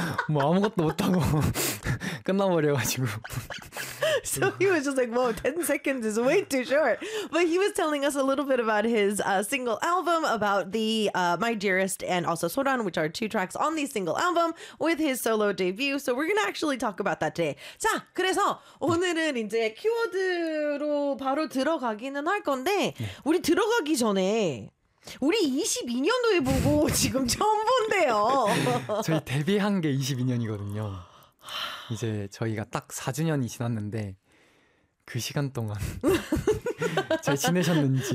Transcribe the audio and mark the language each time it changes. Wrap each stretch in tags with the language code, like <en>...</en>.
<ko>뭐 아무것도 못하고 끝나버려가지고</ko> <en>So he was just like, whoa, 10 seconds is way too short. But he was telling us a little bit about his single album, about the My Dearest and also Soran, which are two tracks on the single album with his solo debut. So we're going to actually talk about that today.</en> <ko>자, 그래서 오늘은 이제 키워드로 바로 들어가기는 할 건데 우리 들어가기 전에 우리 22년도에 보고 지금 처음 본대요. 저희 데뷔한 게 22년이거든요. 이제 저희가 딱 4주년이 지났는데 그 시간 동안 잘 지내셨는지</ko>